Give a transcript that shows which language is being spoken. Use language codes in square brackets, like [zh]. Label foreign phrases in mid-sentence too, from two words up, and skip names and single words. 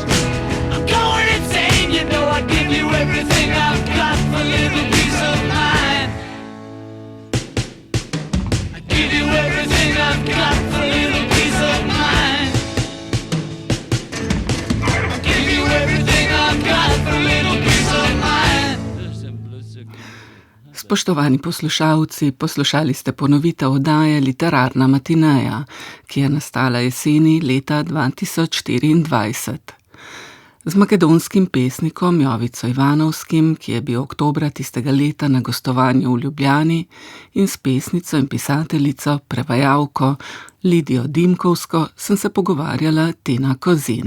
[en] I'm going insane, you know I'd give you everything I've got for a little peace of mind. Give you everything I've got for a little peace of mind. Give you everything I've got for a little peace of mind. [sl] Spoštovani poslušalci, poslušali ste ponovitev oddaje Literarna matineja, ki je nastala jeseni leta 2024. Z makedonskim pesnikom Jovico Ivanovskim, ki je bil oktobra tistega leta na gostovanju v Ljubljani, in s pesnico in pisateljico, prevajalko Lidijo Dimkovsko sem se pogovarjala Tina Kozin.